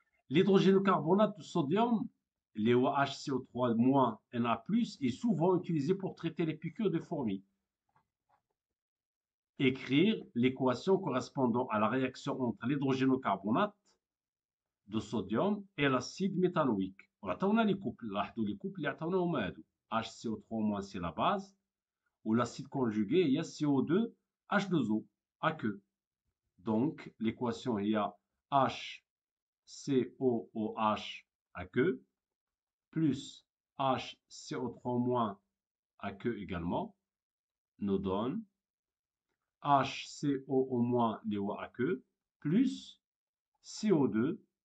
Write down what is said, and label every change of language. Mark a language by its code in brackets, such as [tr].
[fr] L'hydrogénocarbonate de sodium, les HCO3- Na+, est souvent utilisé pour traiter les piqûres de fourmis. Écrire l'équation correspondant à la réaction entre l'hydrogénocarbonate de sodium et l'acide méthanoïque. [ar] وعطاونا لي كوبل لاحظوا لي كوبل اللي عطاوناهم هادو HCO3- [fr] c'est la base ou l'acide conjugué [ar] هي CO2H2O aqueux. [fr] Donc l'équation il y a HCOOH aqueux plus HCO3- aqueux également nous donne HCOO- [ar] اللي هو [fr] aqueux plus CO2.